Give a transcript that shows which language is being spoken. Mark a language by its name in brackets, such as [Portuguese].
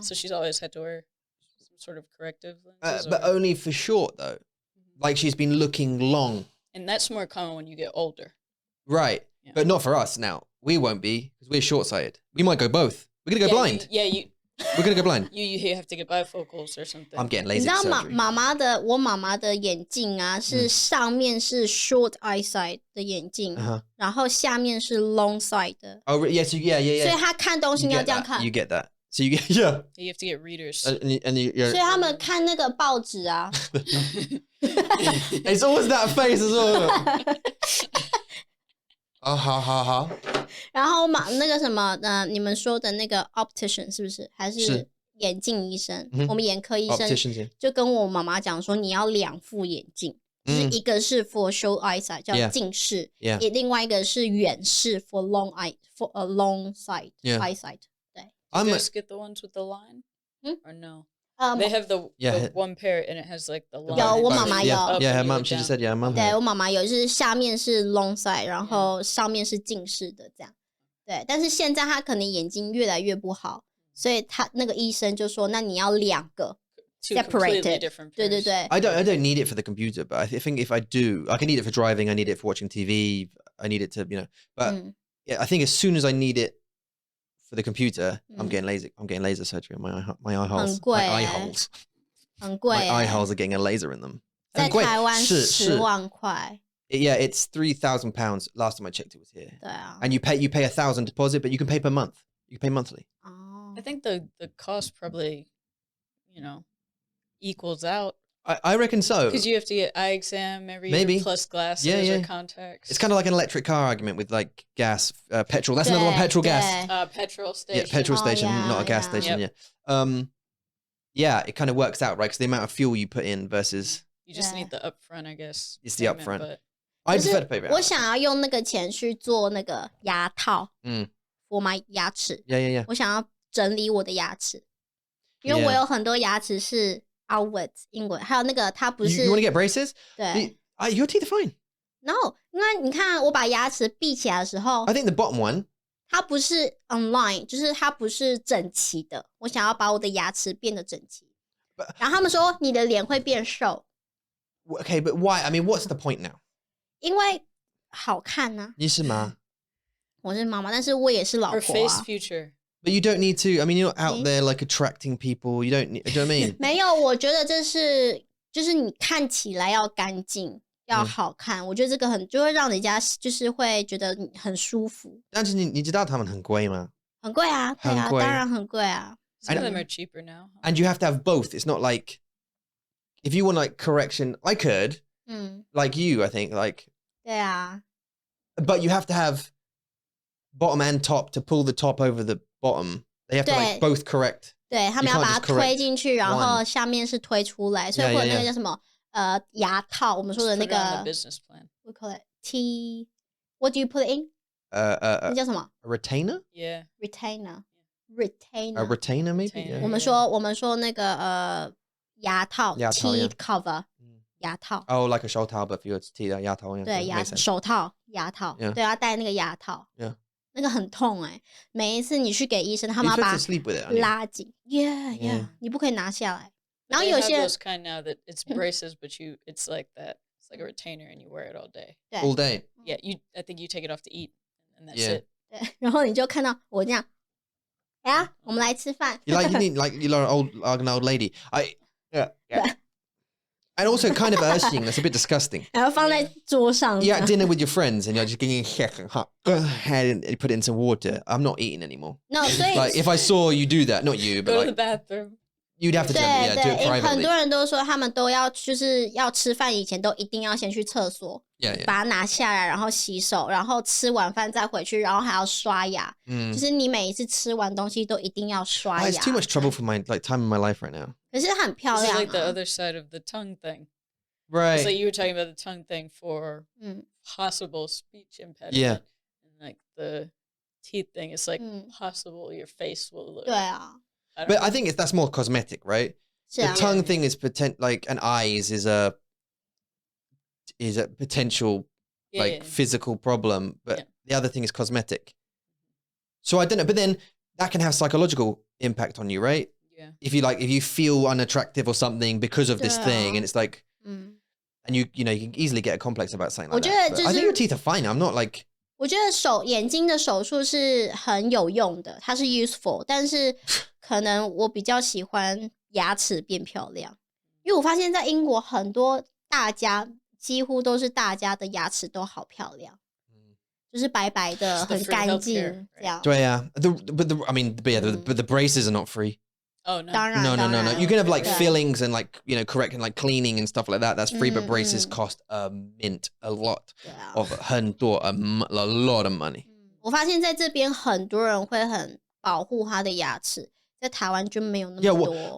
[English] So she's always had to wear some sort of corrective lenses? But only for short, though. Like she's been looking long. And that's more common when you get older. Right. Yeah. But not for us now. We won't be, because we're short-sighted. We might go both. We're going to go blind. We're going to go blind. You have to get bifocals or something. I'm getting lazy surgery. [Chinese] 你知道我妈妈的眼镜啊，是上面是 [English] short eyesight [Chinese] 的眼镜，然后下面是 [English] long sight [Chinese] 的。 [English] Oh, yeah, so yeah. [Chinese] 所以他看东西要这样看。 [English] You get that. So you get, yeah. You have to get readers. And [Chinese] 所以他们看那个报纸啊。 [English] It's always that face as well. [Chinese] 好。然后那个什么你们说的那个 optician 是不是？还是眼镜医生？我们眼科医生就跟我妈妈讲说，你要2副眼镜，就是一个是 [English] for short eyesight [Chinese] 叫近视，另外一个是远视 [English] for long sight eyesight。 [Chinese] 对。 [English] Do you guys get the ones with the line? Or no? They have the one pair and it has like the line. [Chinese] 有，我妈妈有。 [English] Yeah, her mom, she just said, yeah, mom. [Chinese] 对，我妈妈有，就是下面是 [English] long sight， [Chinese] 然后上面是近视的这样。对，但是现在她可能眼睛越来越不好，所以她那个医生就说，那你要2个 [English] separated。 [Chinese] 对。 [English] I don't need it for the computer, but I think if I do, I can need it for driving. I need it for watching TV. I need it to, you know. But yeah, I think as soon as I need it for the computer, I'm getting laser surgery on my eye holes. My eye holes. [Chinese] 很贵。 [English] My eye holes are getting a laser in them. [Chinese] 在台湾10万塊。 [English] Yeah, it's £3,000. Last time I checked, it was here. [Chinese] 对啊。 [English] And you pay $1,000 deposit, but you can pay per month. You can pay monthly. I think the cost probably, you know, equals out. I reckon so. Because you have to get eye exam every year plus glasses or contacts. It's kind of like an electric car argument with like gas, petrol. That's another one, petrol, gas. Petrol station. Yeah, petrol station, not a gas station. Yep. Yeah, it kind of works out, right? Because the amount of fuel you put in versus... You just need the upfront, I guess. It's the upfront. But... I prefer to pay for it. [Chinese] 我想要用那个钱去做那个牙套， [English] for my [Chinese] 牙齿。 [English] Yeah. [Chinese] 我想要整理我的牙齿，因为我有很多牙齿是 [English] outwards [Chinese] 英文，还有那个它不是。 [English] You want to get braces? [Chinese] 对。 [English] Your teeth are fine. No， [Chinese] 因为你看我把牙齿闭起来的时候 [English] I think the bottom one. [Chinese] 它不是 [English] online， [Chinese] 就是它不是整齐的。我想要把我的牙齿变得整齐。然后他们说你的脸会变瘦。 [English] Okay, but why? I mean, what's the point now? [Chinese] 因为好看啊。你是吗？我是妈妈，但是我也是老婆啊。 [English] Or face future. But you don't need to. I mean, you're not out there like attracting people. You don't. Do you know what I mean? [Chinese] 没有，我觉得就是你看起来要干净，要好看。我觉得这个就会让人家就是会觉得很舒服。但是你知道他们很贵吗？很贵啊，对啊，当然很贵啊。 [English] Some of them are cheaper now. And you have to have both. It's not like if you want like correction, I could. Like you, I think like. [Chinese] 对啊。 [English] but you have to have bottom and top to pull the top over the bottom. They have to like both correct. [Chinese] 对，他们要把它推进去，然后下面是推出来，所以会有那个叫什么牙套，我们说的那个 [English] business plan. We call it T. What do you put it in? [Chinese] 那叫什么 [English] ？Retainer. A retainer maybe. Yeah. [Chinese] 我们说那个牙套 [English] teeth cover [Chinese] 牙套。 [English] Oh, like a [Chinese] 手套 [English] but for your teeth [Chinese] 牙套。对，手套牙套，对，要戴那个牙套。 [English] Yeah. [Chinese] 那个很痛每一次你去给医生，他们要把拉紧 ， [English] yeah， [Chinese] 你不可以拿下来。然后有些 [English] those kind now that it's braces, but it's like that. It's like a retainer, and you wear it all day. All day. Yeah, I think you take it off to eat, and that's it. [Chinese] 对，然后你就看到我这样，我们来吃饭。 [English] You need like an old lady. Yeah. And also kind of urging, that's a bit disgusting. [Chinese] 然后放在桌上。 [English] You're at dinner with your friends and you're just getting go ahead and put it in some water. I'm not eating anymore. No, [Chinese] 所以 [English] like if I saw you do that, not you, but go like, to the bathroom. You'd have to do it privately. [Chinese] 很多人都说他们都要就是要吃饭以前都一定要先去厕所，把它拿下来，然后洗手，然后吃完饭再回去，然后还要刷牙。就是你每一次吃完东西都一定要刷牙。 [English] It's too much trouble for my time in my life right now. [Chinese] 可是它很漂亮。 [English] It's like the other side of the tongue thing. Right. It's like you were talking about the tongue thing for possible speech impediment. Yeah. And like the teeth thing, it's like possible your face will look. [Chinese] 对啊。 [English] But I think that's more cosmetic, right? The tongue thing is like an eyes is a potential physical problem, but the other thing is cosmetic. So I don't know, but then that can have psychological impact on you, right? Yeah. If you feel unattractive or something because of this thing, and it's like, and you can easily get a complex about something like that. But I think your teeth are fine. I'm not like. [Chinese] 我觉得眼睛的手术是很有用的，它是 [English] useful， [Chinese] 但是可能我比较喜欢牙齿变漂亮，因为我发现在英国很多几乎都是大家的牙齿都好漂亮，就是白白的，很干净这样。对啊 [English] but the braces are not free. Oh no! No. You can have like fillings and like correct and like cleaning and stuff like that. That's free, but braces cost a lot of [Chinese] 很多 [English] a lot of money. [Chinese] 我发现在这边很多人会很保护他的牙齿，在台湾就没有那么多。